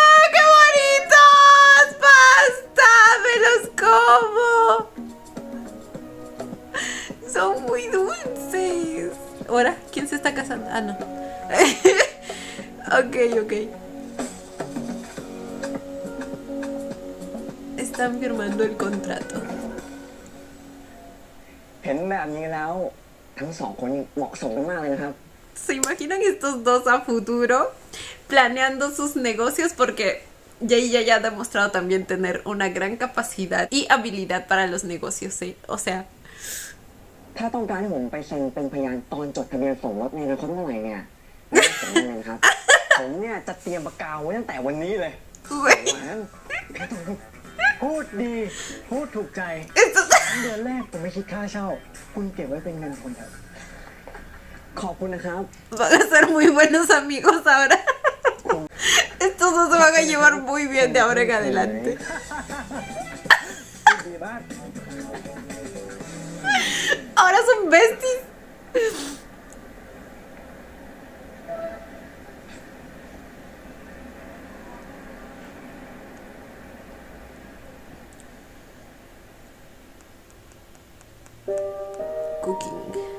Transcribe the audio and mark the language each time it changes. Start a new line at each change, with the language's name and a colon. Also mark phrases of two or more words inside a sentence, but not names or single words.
Spanish: ¡Qué bonitos! ¡Basta! ¡Me los como! Son muy dulces. Ahora, ¿quién se está casando? Ah, no. Ok. Están firmando el contrato.
Thai: เห็นแบบนี้แล้วทั้ง2 คนเหมาะสมกันมากเลยนะครับ
Spanish: ¿Se imaginan estos dos a futuro planeando sus negocios? Porque Jay ya ha demostrado también tener una gran capacidad y habilidad para los negocios, ¿sí? O sea,
Thai: ถ้าต้องการให้ผมไปเซ็นเป็นพยานตอนจดทะเบียนสมรสในอนาคตเมื่อไหร่เนี่ยไม่ต้องเสียเงินครับ ผมเนี่ยจะเตรียมปากกาไว้ตั้งแต่วันนี้เลย
Spanish: güey,
Thai: พูดดี พูดถูกใจ
Spanish: esto-
Thai: เดือนแรกผมไม่คิดค่าเช่า คุณเก็บไว้เป็นเงินคนเถอะ ขอบคุณนะครับ
Spanish: Van a ser muy buenos amigos ahora. Estos dos se van a llevar muy bien de ahora en adelante.
Thai: ดีมาก
Spanish: Ahora son besties. Cooking.